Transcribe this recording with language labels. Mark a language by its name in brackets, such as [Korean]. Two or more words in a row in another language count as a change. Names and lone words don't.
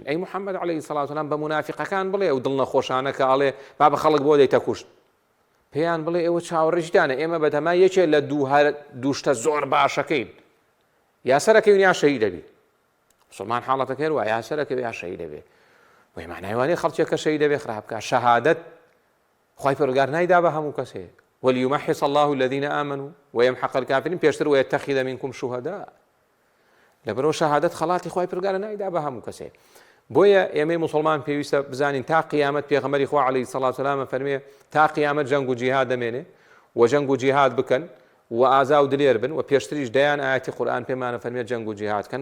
[Central Kurdish] ئەی محەممەد [Arabic] عەلەیهی سەڵات وسەلام [Central Kurdish] بە منافقەکان بڵێ ئەو دڵنەخۆشانە کە ئەڵێ با بە خەڵک بۆ دەیتە کوشت، پێیان بڵێ ئێوە چاوەڕێژتانە، ئێمە بەتەما یەکێ لە دووشتە زۆر باشەکەین، یا سەرەکەوین یا شەهید دەبی. مسلمان حاڵەتەکە هەروە یا سەرەکەوێ یا شەهید دەبێ. وەی معنای وانەیە خەڵکێک کە شەهید دەبێ خراپ بکە. شەهادەت خوای پەروەردگار نایدا بە هەموو کەسێ، [Arabic] وەلیومەحص الله الذین آمنوا ویمحق الکافرین، پێشتر ویتەخذ منکم شوهداء. [Central Kurdish] لەبەرەوە شەهادەت خەڵاتی خوای پەروەردگار نایدا بە هەموو کەسێ. بۆیە ئێمەی موسڵمان پێویستە بزانین تا قیامەت پێغەمبەری خوا [Arabic] عەلەیهی سەڵات وسەلام [Central Kurdish] فەرمێ تا قیامەت جەنگ و جیهاد دەمێنێ و جەنگ و جیهاد بکەن و ئازا و دلێر بن و پێشتریش دەیان ئاەتی قورئان پێمانە فەرمێت جەنگ و جیهادکەن.